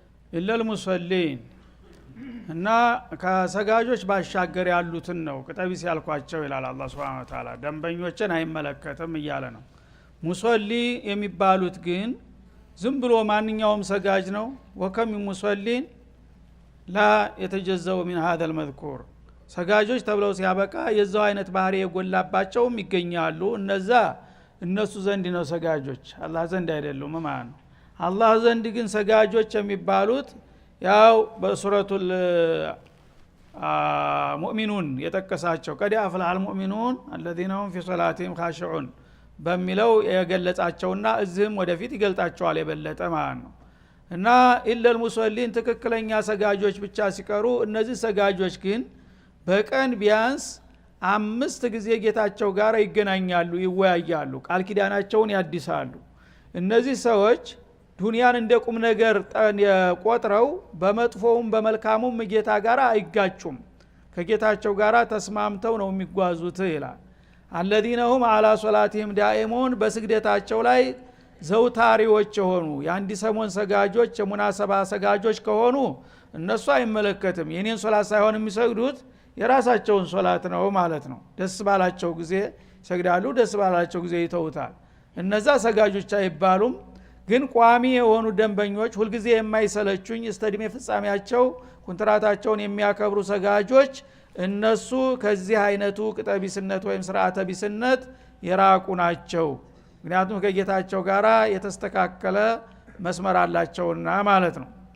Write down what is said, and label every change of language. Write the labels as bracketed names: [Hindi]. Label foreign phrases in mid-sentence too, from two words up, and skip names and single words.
[Arabic] إلا المصلين [Amharic] እና ከሰጋጆች ባሻገር ያሉትን ነው ቅጠቢስ ያልኳቸው ይላል አላህ [Arabic] سبحانه وتعالى [Amharic] ደንበኞችን አይመለከትም እያለ ነው። ሙሰሊ የሚባሉት ግን ዝም ብሎ ማንኛውም ሰጋጅ ነው። [Arabic] وكم مصلين لا يتجاوز من هذا المذكور [Amharic] ሰጋጆች ተብለው ሲያበቃ የዛው አይነት ባህሪ የጎላባቸውም ይገኛሉ። እነሱ ዘንድ ነው ሰጋጆች፣ አላህ ዘንድ አይደሉም ማለት ነው። አላህ ዘንድ ግን ሰጋጆች የሚባሉት ያው በሱረቱል ሙእሚኑን የጠቀሳቸው [Arabic] قد أفلح المؤمنون الذين هم في صلاتهم خاشعون [Amharic] በሚለው የገለጻቸውና እዚህም ወደፊት ይገልጣቸዋል የበለጠ ማለት ነው። እና [Arabic] إلا المصلين [Amharic] ትክክለኛ ሰጋጆች ብቻ ሲቀሩ እነዚህ ሰጋጆች ግን በቀን ቢያንስ 5 ጊዜ ጌታቸው ጋር ይገናኛሉ፣ ይወያያሉ፣ ቃል ኪዳናቸውን ያድሳሉ። እነዚህ ሰዎች ዱንያን እንደ ቁም ነገር ቆጥረው በመጥፎውም በመልካሙም ጌታ ጋር አይጋጩም፣ ከጌታቸው ጋር ተስማምተው ነው የሚጓዙት ይላል። [Arabic] الذين هم على صلاتهم دائمون [Amharic] በስግደታቸው ላይ ዘውታሪዎች ሆኑ። የአንድ ሰሞን ሰጋጆች የሙናሰባ ሰጋጆች ከሆኑ እነሱ አይመለከትም። የኔን ሶላት ሳይሆን የሚሰግዱት የራሳቸውን ሶላት ነው ማለት ነው። ደስ ባላቸው ጊዜ ሰግዳሉ፣ ደስ ባላቸው ጊዜ ይተውታል። እነዛ ሰጋጆች አይባሉም። ግን ቋሚ የሆኑ ደንበኞች ሁልጊዜ የማይሰለቹኝ እስተድሜ ፍጻሜያቸው ኮንትራታቸውን የሚያከብሩ ሰጋጆች እነሱ ከዚህ አይነቱ ቅጠቢስነት ወይም ስርዓተ ቢስነት የራቁ ናቸው። ምክንያቱም ከጌታቸው ጋራ የተስተካከለ መስመር አላቸውና ማለት ነው።